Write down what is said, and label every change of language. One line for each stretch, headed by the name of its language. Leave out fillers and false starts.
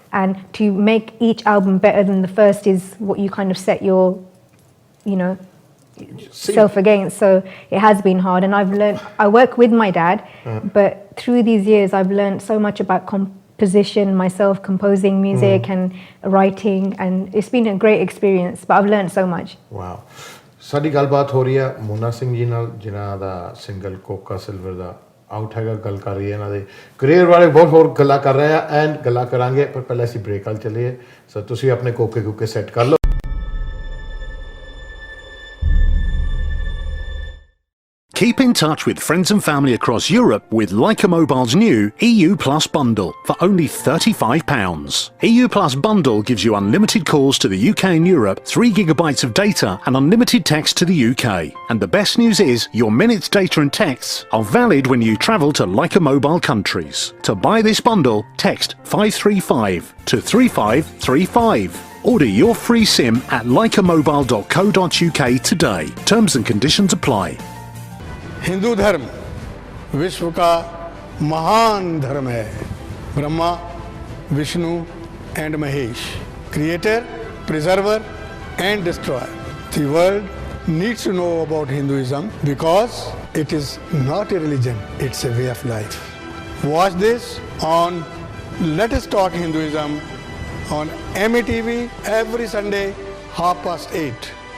English: And to make each album better than the first is what you kind of set your, you know, self against. So it has been hard. And I've learned, I work with my dad, but through these years, I've learned so much about composition myself, composing music and writing. And it's been a great experience, but I've learned so much. Wow.
Punjabi: ਸਾਡੀ ਗੱਲਬਾਤ ਹੋ ਰਹੀ ਹੈ ਮੁੰਨਾ ਸਿੰਘ ਜੀ ਨਾਲ, ਜਿਨ੍ਹਾਂ ਦਾ single ਕੋਕਾ silver ਦਾ out ਹੈਗਾ। ਗੱਲ ਕਰ ਰਹੀ ਹੈ ਇਹਨਾਂ ਦੇ ਕਰੀਅਰ ਬਾਰੇ, ਬਹੁਤ ਹੋਰ ਗੱਲਾਂ ਕਰ ਰਹੇ ਆ ਐਂਡ ਗੱਲਾਂ ਕਰਾਂਗੇ, ਪਰ ਪਹਿਲਾਂ ਅਸੀਂ ਬ੍ਰੇਕ ਵੱਲ ਚੱਲੀਏ। ਸੋ ਤੁਸੀਂ ਆਪਣੇ ਕੋਕੇ ਸੈੱਟ ਕਰ ਲਓ।
English: Keep in touch with friends and family across Europe with Leica Mobile's new EU Plus bundle for only £35. EU Plus bundle gives you unlimited calls to the UK and Europe, 3 gigabytes of data and unlimited text to the UK. And the best news is your minutes, data and texts are valid when you travel to Leica Mobile countries. To buy this bundle, text 535 to 3535. Order your free SIM at leicamobile.co.uk today. Terms and conditions apply.
Hindi: Hindu धर्म विश्व का महान धर्म है. Brahma, Vishnu and Mahesh, creator, preserver and destroyer.
English: The world needs to know about Hinduism because it is not a religion, it's a way of life. Watch this on Let Us Talk Hinduism on MATV every Sunday 8:30.